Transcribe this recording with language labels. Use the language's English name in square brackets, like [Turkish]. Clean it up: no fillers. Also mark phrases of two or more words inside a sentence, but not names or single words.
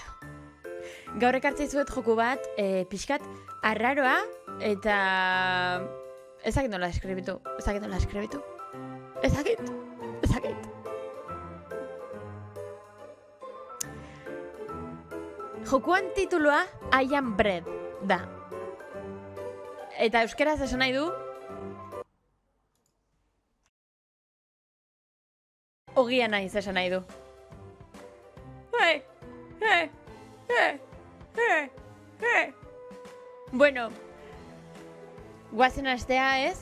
[Basque] Gaur ekartzen zut joku bat, pixkat, arraroa, eta... ezakit nola eskribitu. Jokuan titulua I am bread da. Eta euskeraz esan nahi du ogia naiz esan nahi du. Bueno, guazen astea ez?